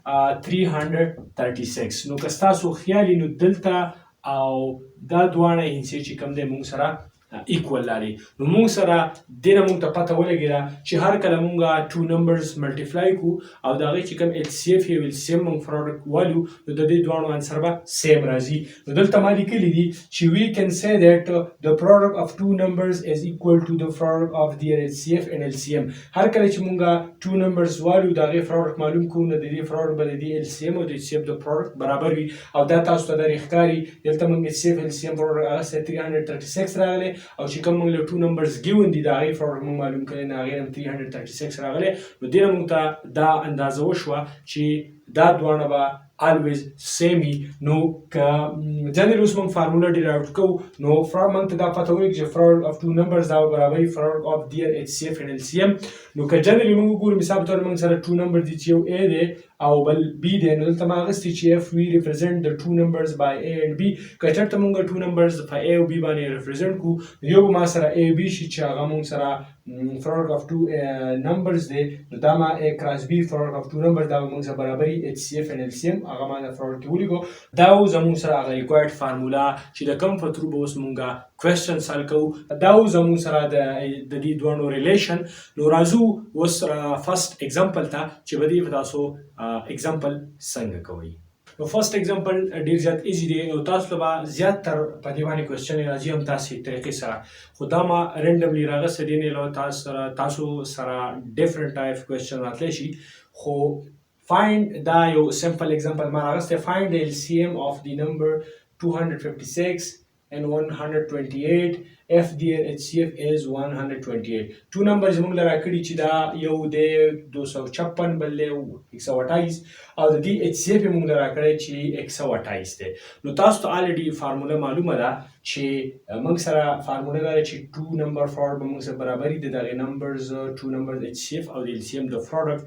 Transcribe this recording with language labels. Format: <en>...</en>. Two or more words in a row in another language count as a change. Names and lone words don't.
<ps>336 نو که ستاسو خیال نو دلته او دا دواړه هندسې چې کوم دی موږ سره ایکوال لري نو موږ سره دې نه موږ ته پته ولګېده چې هر کله موږ</ps> <en>two numbers</en> <ps>ملټیپلای کړو او د هغې چې کوم HCF یا LCM موږ پروډکټ والو نو د دې دواړو انسر به سیم راځي نو دلته ما لیکلي دي چې</ps> <en>we can say that the product of two numbers is equal to the product of their HCF and LCM</en> <ps>هر کله چې موږ</ps> <en>two numbers</en> <ps>والو د هغې پروډکټ معلوم کړو نو د دې پروډکټ به د دې LCM او د HCF د پروډکټ برابر وي او دا تاسو ته درې ښکاري دلته موږ HCF LCM پروډکټ هغه 336 راغلی او چې کوم موږ له</ps> <en>two numbers given</en> <ps>دي د هغې پروډکټ موږ معلوم کړی نو هغې هم 336 راغلی نو دې نه موږ ته دا اندازه وشوه چې دا دواړه به</ps> <en>always same</en> <ps>نو که جنرال اوس موږ فارموله ډیرایو کوو نو موږ ته دا پته ولګي چې</ps> <en>product of two numbers</en> <ps>دا برابري</ps> <en>product of their HCF and LCM</en> <ps>نو که جنرال موږ وګورو مثال په توګه موږ سره</ps> <en>two number</en> <ps>دي چې یو A دی او بل B دی نو دلته ما اخیستي چې</ps> <en>F we represent the two numbers by A and B</en> <ps>که چېرته موږ</ps> <en>two numbers</en> <ps>په A او B باندې represent کړو یو به ما سره A B شي چې هغه موږ سره</ps> <en>product of two numbers</en> <ps>دی نو دا ما</ps> <en>A cross B product of two numbers</en> <ps>دا به موږ سره برابري</ps> <en>HCF and LCM</en> <ps>هغه ما د product کې ولیکو دا اوس زموږ سره هغه</ps> <en>required formula</en> <ps>چې د کوم په تھرو به اوس موږ</ps> <en>question solve</en> <ps>کوو دا اوس زموږ سره د دې دواړو ریلیشن نو راځو اوس فرست اگزامپل ته چې به دې تاسو اگزامپل څنګه کوئ نو</ps> <en>first example</en> <ps>ډیر زیات ایزی دی او تاسو ته به زیاتتر په دې باندې کوېسچن راځي هم تاسې طریقې سره خو دا ما رینډملی راغستی دی نه تاسو سره</ps> <en>different type question</en> <ps>راتلی شي خو find دا یو</ps> <en>simple example</en> <ps>ما راغستی</ps> <en>find the LCM of the number 256 and 128 F their HCF is 128. Two numbers</en> <ps>موږ له راکړي چې دا یو دی 256 بل دی 128 او د دې HCF یې موږ له راکړی چې 128 دی. نو تاسو ته الریډي فارموله معلومه ده چې موږ سره فارموله دا ده چې 2 نمبر فراډ به موږ سره برابري د دغې نمبرز 2 نمبرز HCF او د LCM د پروډکټ.</ps>